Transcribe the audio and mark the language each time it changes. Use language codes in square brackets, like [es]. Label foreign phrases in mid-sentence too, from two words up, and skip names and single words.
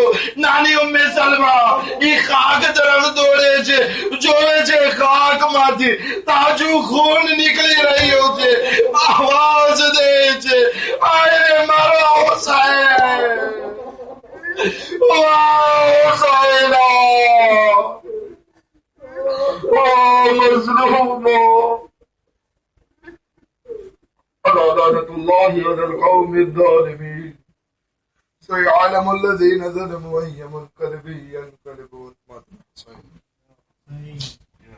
[gu] નાની ઉમ્મે સલમા એ ખાક તરફ દોડે છે, જોવે છે ખાકમાંથી તાજું ખૂન નીકળી રહ્યું છે. આવાજ દે છે, આય રે મારો હુસૈન, હુસૈન, ઓ મઝલૂમો. [ar] لعنة الله على القوم الظالمين. سيعلم الذين ظلموا أي منقلب ينقلبون.